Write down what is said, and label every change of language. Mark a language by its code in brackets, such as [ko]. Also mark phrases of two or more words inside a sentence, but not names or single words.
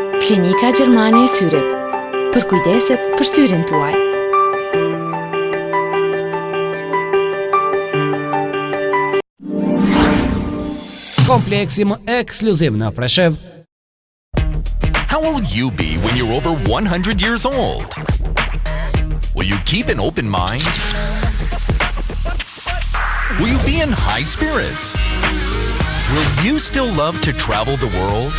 [sq] Klinika Gjermane e Syrit. Për kujdeset për syrin tuaj. Kompleksi më ekskluziv në Preshev. [en] How will you be when you're over 100 years old? Will you keep an open mind? Will you be in high spirits? Will you still love to travel the world?